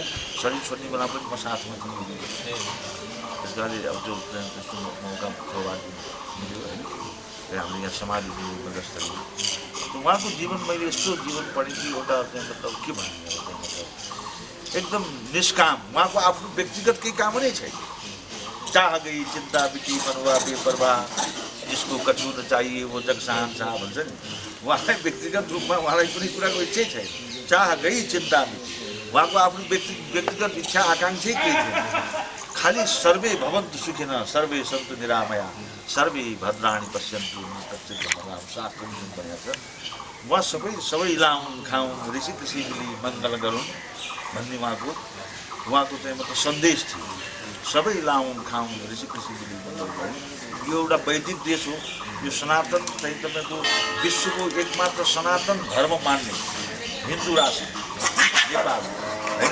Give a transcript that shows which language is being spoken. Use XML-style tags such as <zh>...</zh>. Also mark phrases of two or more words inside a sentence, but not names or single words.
<ne>शरीर छोड्ने बेला पनि म साथमा थिएँ, त्यस कारणले अब त्यो त्यस्तो मौका सौभाग्य मिल्यो होइन। हामीले यहाँ समाधि दिने व्यवस्था लियो। उहाँको जीवन मैले यस्तो जीवन पढेँ कि एउटा चाहिँ मतलब के भन्ने मतलब एकदम निष्काम। उहाँको आफ्नो व्यक्तिगत केही काम नै छैन।</ne> <hi>चाह गई चिन्ता बिटी मनवा बेपरवाह, जिसको कछु न चाहिए वो जग शहंशाह</hi> <ne>भन्छ नि। उहाँलाई व्यक्तिगत रूपमा उहाँलाई कुनै कुराको इच्छै छैन।</ne> <hi>चाह गई चिन्ता बिटी,</hi> <ne>उहाँको आफ्नो व्यक्तिगत इच्छा आकाङ्क्षै केही छैन।</ne> <sa>खालि सर्वे भवन्तु सुखिनः सर्वे सन्तु निरामया सर्वे भद्राणि पश्यन्तु मा कश्चित् दुःखभाग्</sa> <ne>शास्त्र जुन भनेको छ। उहाँ सबै लाउन् खाउन् ऋषि कृषि मिली मङ्गल गरून् भन्ने उहाँको चाहिँ मतलब सन्देश थियो। सबै लाउन् खाउन् ऋषि कृषि मिली मङ्गल गरून्। यो एउटा वैदिक देश हो। यो सनातन चाहिँ तपाईँको विश्वको एकमात्र सनातन धर्म मान्ने हिन्दू राष्ट्र नेपाल होइन।</ne>